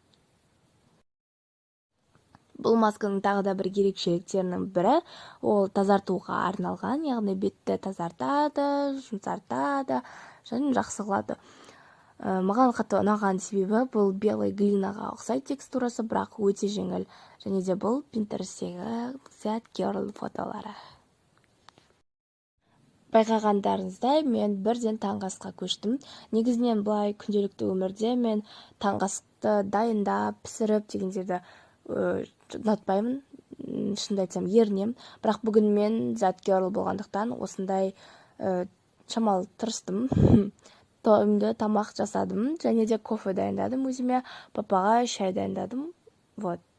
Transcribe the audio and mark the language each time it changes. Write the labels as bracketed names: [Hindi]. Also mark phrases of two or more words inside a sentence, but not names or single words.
[Kazakh] Бұл масканың тағы да бір ерекшеліктерінің бірі, ол тазартуға арналған, яғни бетті тазартады, жұмсартады, және жақсы қылады. Маған қатты ұнаған себебі бұл [Russian] белый глинаға [Kazakh] ұқсайды текстурасы, бірақ өте жеңіл. Және де бұл Pinterest'тегі [English] that girl [Kazakh] фотолары. Байқағандарыңыздай, мен бірден таңғы асқа көштім. Негізінен былай күнделікті өмірде мен таңғы асты дайындап, пісіріп дегендерді ұнатпаймын. Шынымды айтсам, ерінем. Бірақ бүгін мен [English] that girl [Kazakh] болғандықтан осындай шамалы тырыстым. Тойымды тамақ жасадым, және де кофе дайындадым өзіме, папаға шай дайындадым. Вот.